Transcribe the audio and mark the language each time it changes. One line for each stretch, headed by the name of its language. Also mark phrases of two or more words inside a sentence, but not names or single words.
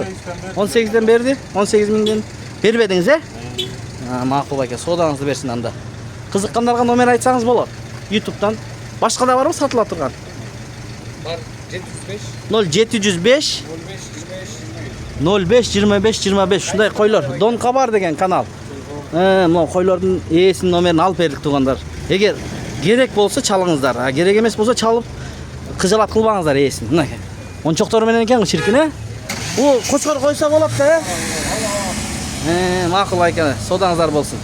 Uzbek: 18 dan berdi, 18 mingdan berib edingiz, ha? Ma'qul aka, sodangizni bersin hamda. Qiziqqanlarga nomer aytsangiz bo'ladi. YouTube'dan boshqada bormi sotilib turgan? Bor 705 0705 05 25 25 shunday qo'ylar. Don Qabar degan kanal.
Kyrgyz: Мына койлордун ээсинин номерин алып бердик туугандар. Эгер керек болсо чалыңыздар. А керек эмес болсо чалып кыжалат кылбаңыздар ээсин. Мына ончоктор менен экен чиркин, Бул кочкор койсо болот да. Макул экен. Содаңыздар болсун.